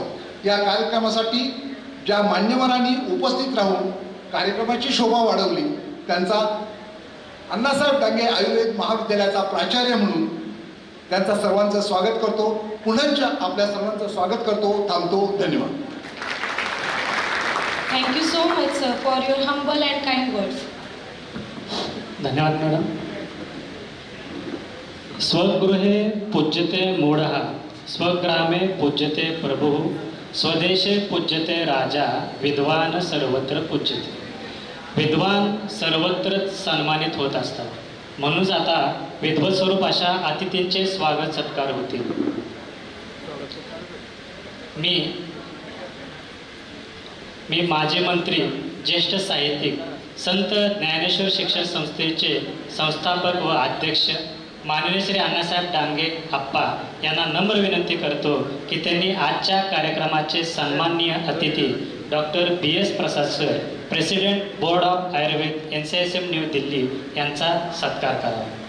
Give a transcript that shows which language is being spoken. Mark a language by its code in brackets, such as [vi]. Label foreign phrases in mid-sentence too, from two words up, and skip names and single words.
[mr] या कार्यक्रमासाठी ज्या मान्यवरांनी उपस्थित राहून कार्यक्रमाची शोभा वाढवली त्यांचा अण्णासाहेब डांगे आयुर्वेद महाविद्यालयाचा प्राचार्य म्हणून त्यांचा सर्वांचं स्वागत करतो. पुनश्च आपल्या सर्वांचं स्वागत करतो. थांबतो. धन्यवाद. [en] Thank you so much sir for your humble and kind words. [mr] धन्यवाद मॅडम. [sa] स्वगृहे पूज्यते मूढः, स्वग्रामे पूज्यते प्रभुः, स्वदेशे पूज्यते राजा, विद्वान सर्वत्र पूज्यते. [mr] विद्वान सर्वत्र सन्मानित होत असतात. म्हणूनच आता विद्वत स्वरूप अशा अतिथींचे स्वागत सत्कार होतील. मी माजी मंत्री, ज्येष्ठ साहित्यिक, संत ज्ञानेश्वर शिक्षण संस्थेचे संस्थापक व अध्यक्ष माननीय श्री अण्णासाहेब डांगे आप्पा यांना नम्र विनंती करतो की त्यांनी आजच्या कार्यक्रमाचे सन्माननीय अतिथी डॉक्टर BS प्रसाद सर, [en] President Board of Ayurveda [mr] NCSM न्यू दिल्ली यांचा सत्कार करावा.